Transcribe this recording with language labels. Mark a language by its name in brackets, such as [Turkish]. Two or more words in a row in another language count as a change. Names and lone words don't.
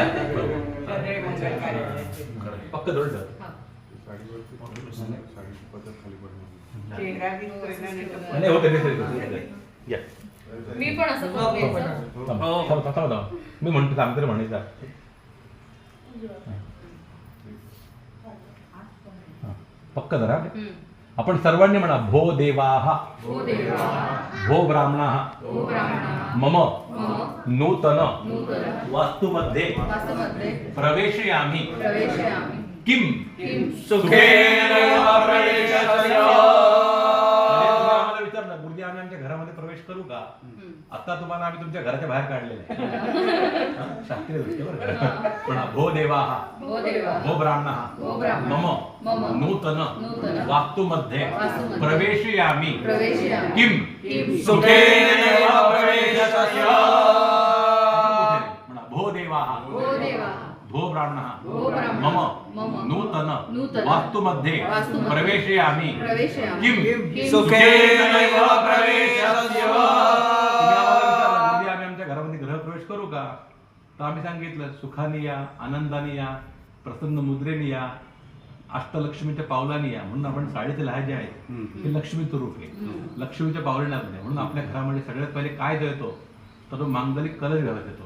[Marathi] पक्क धरून ठेवा. नाही होते या मी पण असं मी म्हणतो सांगते म्हणायचं पक्क धरा. आपण सर्वांनी म्हणा [Sanskrit] भो देवाः भो ब्राह्मणाः मम नूतन वास्तुमध्ये प्रवेशयामि किम सुखेन प्रवेशस्य. [Marathi] आम्हाला विचारलं गुरुजी आम्ही आमच्या घरामध्ये प्रवेश करू का? आता तुम्हाला आम्ही तुमच्या घराच्या बाहेर काढलेलं आहे. शास्त्रीय दृष्टी बरं का. [Sanskrit] पण भो देवाः भो ब्राह्मणाः मम नूतन वास्तुमध्ये प्रवेशयामि किम सुखेन प्रवेशस्य. भो देवाः भो ब्राह्मणः मम नूतन वास्तुमध्ये प्रवेशयामि किम सुखेन प्रवेशस्य. [Marathi] आम्ही आमच्या घरामध्ये गृहप्रवेश करू का? तर आम्ही सांगितलं सुखाने या, आनंदाने या, प्रसन्न मुद्रेने या, अष्टलक्ष्मीच्या पावलाने या. म्हणून आपण साडीचे लहाजे आहे हे लक्ष्मीचं रूप आहे. लक्ष्मीच्या पावलाने नाही. म्हणून आपल्या घरामध्ये सगळ्यात पहिले काय देतो तर तो मांगलिक कलश घालत येतो.